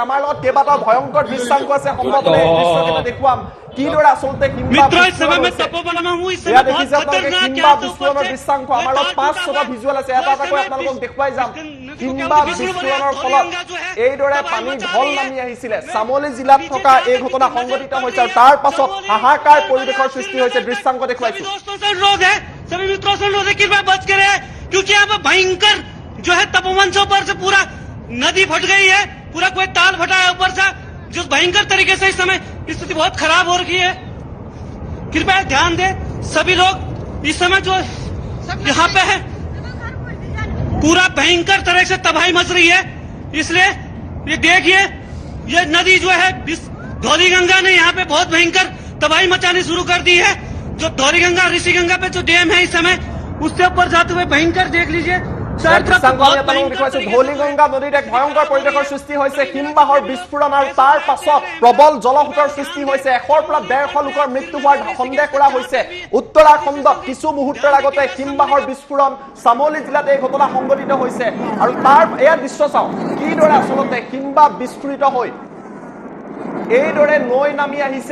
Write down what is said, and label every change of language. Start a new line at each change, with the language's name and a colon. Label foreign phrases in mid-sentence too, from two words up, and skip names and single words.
Assamese: আমাৰ লগত কেইবাটাও ভয়ংকৰ দৃশ্যাংক আছে, সম্ভৱতঃ এই দৃশ্যকেইটা দেখুৱাম কিদৰে আচলতে হিমবাহ বিস্ফোৰণৰ দৃশ্যাংক। আমাৰ লগত 5-6টা ভিজুৱেল আছে, এটা এটাকৈ আপোনালোকক দেখুৱাই যাম। হিমবাহ বিস্ফোৰণৰ ফলত এইদৰে পানী ঢল নামি আহিছিলে। চামোলি জিলাত থকা এই ঘটনা সংঘটিত হৈছে আৰু তাৰ পাছত হাহাকাৰ পৰিৱেশৰ সৃষ্টি হৈছে। দৃশ্যাংক দেখুৱাইছো।
Hindi: सभी मित्रों से अनुरोध है कि कृपया बच के रहे, क्योंकि यहाँ पे भयंकर जो है तपोवन से ऊपर से पूरा नदी फट गई है, पूरा कोई ताल फटा है ऊपर से, जो भयंकर तरीके से इस समय स्थिति बहुत खराब हो रखी है। कृपया ध्यान दे सभी लोग, इस समय जो यहाँ पे है पूरा भयंकर तरह से तबाही मच रही है। इसलिए ये देखिए, ये नदी जो है धौली गंगा ने यहाँ पे बहुत भयंकर तबाही मचानी शुरू कर दी है। जो धौली गंगा ऋषि गंगा पे जो डैम है इस समय, उससे ऊपर जाते हुए भयंकर देख लीजिए।
Assamese: ধৌলি গংগা নদীত এক ভয়ংকৰ পৰিৱেশৰ সৃষ্টি হৈছে। হিমবাহৰ বিস্ফোৰণ আৰু তাৰ পাছত প্ৰবল জলসোঁতৰ সৃষ্টি হৈছে। 100ৰ পৰা 150 লোকৰ মৃত্যু হোৱাৰ সন্দেহ কৰা হৈছে। উত্তৰাখণ্ডত কিছু মুহূৰ্তৰ আগতে হিমবাহৰ বিস্ফোৰণ, চামোলি জিলাত এই ঘটনা সংঘটিত হৈছে আৰু তাৰ এয়া দৃশ্য চাওক, কিদৰে আচলতে হিমবাহ বিস্ফোৰিত হৈ এইদৰে নৈ নামি আহিছে।